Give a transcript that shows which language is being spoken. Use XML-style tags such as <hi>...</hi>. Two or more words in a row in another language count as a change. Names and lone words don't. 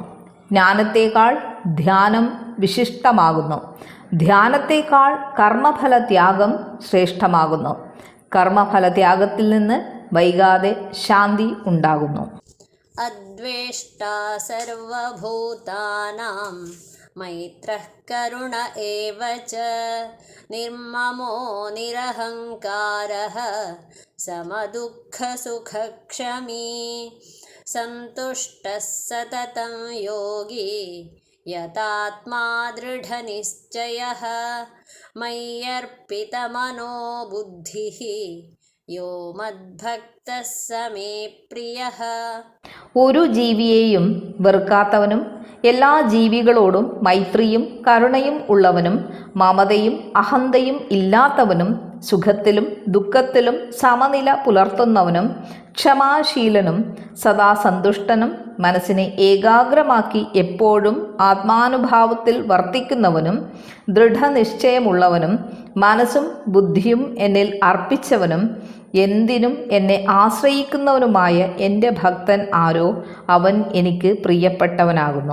<ml>ജ്ഞാനത്തേക്കാൾ ധ്യാനം വിശിഷ്ടമാകുന്നു. ധ്യാനത്തേക്കാൾ കർമ്മഫലത്യാഗം ശ്രേഷ്ഠമാകുന്നു. കർമ്മഫലത്യാഗത്തിൽ നിന്ന് വൈകാതെ ശാന്തി ഉണ്ടാകുന്നു.</ml> <sa>അദ്വേഷ്ടാ സർവഭൂതാനാം मैत्रः करुण एव च निर्ममो निरहङ्कारः समदुःखसुखक्षमी सन्तुष्टः सततं योगी यतात्मा दृढनिश्चयः मय्यर्पितमनो बुद्धिः യോ മദ്ഭക്തഃ സ മേ പ്രിയഃ.</sa> <ml>ഒരു ജീവിയെയും വെറുക്കാത്തവനും എല്ലാ ജീവികളോടും മൈത്രിയും കരുണയും ഉള്ളവനും മമതയും അഹന്തയും ഇല്ലാത്തവനും സുഖത്തിലും ദുഃഖത്തിലും സമനില പുലർത്തുന്നവനും ക്ഷമാശീലനും സദാ സന്തുഷ്ടനും മനസ്സിനെ ഏകാഗ്രമാക്കി എപ്പോഴും ആത്മാനുഭാവത്തിൽ വർത്തിക്കുന്നവനും ദൃഢനിശ്ചയമുള്ളവനും മനസ്സും ബുദ്ധിയും എന്നിൽ അർപ്പിച്ചവനും എന്തിനും എന്നെ ആശ്രയിക്കുന്നവനുമായ എൻ്റെ ഭക്തൻ ആരോ അവൻ എനിക്ക് പ്രിയപ്പെട്ടവനാകുന്നു.</ml>